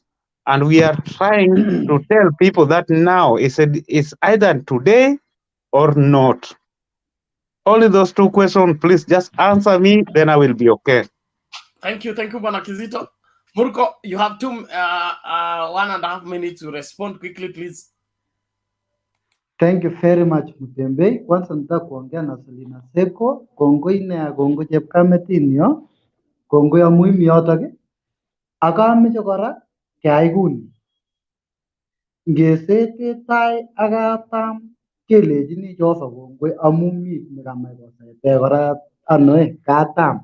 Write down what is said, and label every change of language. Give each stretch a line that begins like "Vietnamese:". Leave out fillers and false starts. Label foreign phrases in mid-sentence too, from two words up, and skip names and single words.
English: And we are trying to tell people that now is either today or not. Only those 2 questions, please just answer me, then I will be okay. Thank you, Bwana Kizito. Murko, you have 1.5 minutes to respond quickly, please. Thank you very much Mutembei.
Swahili: Kwanza nataka kuongea na Selina Seko,
Kalenjin: kongoi nea kongo chepkametinyo, kongoi amu imi yotok. Akameche kora keyai kuni. Ngesete tai akatam kelechini Jehova kongoi amu mi nekamach kosete kora katam.